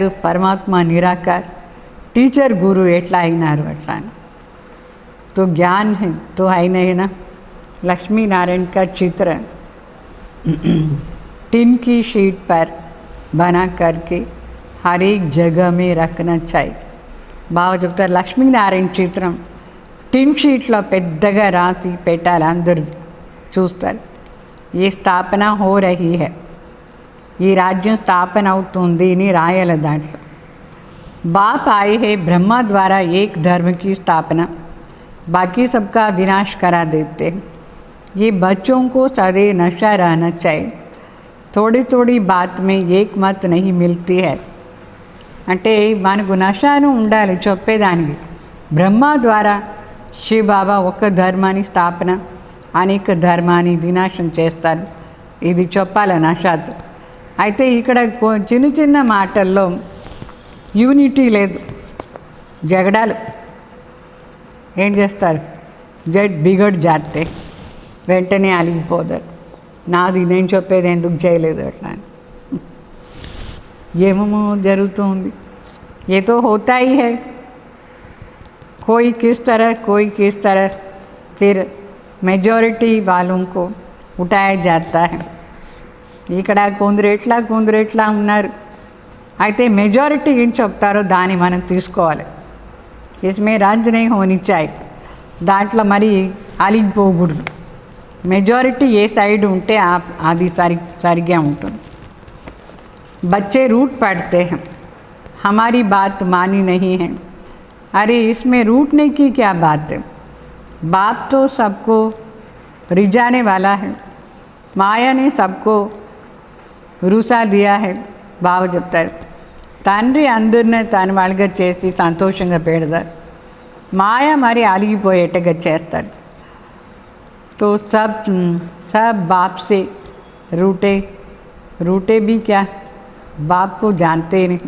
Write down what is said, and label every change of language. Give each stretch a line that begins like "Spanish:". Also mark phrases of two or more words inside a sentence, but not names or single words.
Telugu: పరమాత్మ నిరాకార్, టీచర్ గురు ఎట్లా అయినారు అట్లా.
Hindi: तो ज्ञान है तो है नहीं ना. लक्ष्मी नारायण का चित्र टिन की शीट पर बना करके हर एक जगह में रखना चाहिए.
Telugu: బాగా చెప్తారు. లక్ష్మీనారాయణ చిత్రం టిన్ షీట్లో పెద్దగా రాసి పెట్టాలి, అందరూ చూస్తారు.
Hindi: ఈ स्थापना हो रही है,
Telugu: ఈ రాజ్యం స్థాపన అవుతుంది అని రాయాలి దాంట్లో.
Hindi: बाप आए हैं ब्रह्मा द्वारा एक धर्म की स्थापना, बाकी सबका विनाश करा देते हैं. ये बच्चों को सदैव नशा रहना चाहिए. थोड़ी थोड़ी बात में एक मत नहीं मिलती है.
Telugu: అంటే మనకు నషాను ఉండాలి చెప్పేదానికి. బ్రహ్మ ద్వారా శివ బాబా ఒక ధర్మాన్ని స్థాపన, అనేక ధర్మాన్ని వినాశం చేస్తారు. ఇది చెప్పాలి నషాతో. అయితే ఇక్కడ చిన్న చిన్న మాటల్లో యూనిటీ లేదు, జగడాలు. ఏం చేస్తారు,
Hindi: बिगड़ जाते
Telugu: వెంటనే అలిగిపోతారు. నాది నేను చెప్పేది ఎందుకు చేయలేదు అట్లా అని. ఏమేమో జరుగుతుంది.
Hindi: ये तो होता ही है, कोई किस तरह फिर मेजॉरिटी वालों को उठाया जाता है.
Telugu: ఇక్కడ కొందరెట్లా ఉన్నారు. అయితే మెజారిటీ ఏం చెప్తారో దాన్ని మనం తీసుకోవాలి.
Hindi: इसमें राज नहीं होनी चाहिए.
Telugu: దాంట్లో మరి అలిగిపోకూడదు. మెజారిటీ ఏ సైడ్ ఉంటే అది సరిగ్గా ఉంటుంది.
Hindi: बच्चे रूठ पड़ते हैं, हमारी बात मानी नहीं है. अरे इसमें रूठने की क्या बात है, बाप तो सबको रिझाने वाला है. माया ने सबको रुसा दिया है.
Telugu: బావ చెప్తారు, తండ్రి అందరిని తన వాళ్ళగా చేసి సంతోషంగా పెడతారు, మాయ మరి అలిగిపోయేట్టుగా చేస్తాడు.
Hindi: तो सब बाप से रूठे भी क्या, బాప్ को जानते नहीं.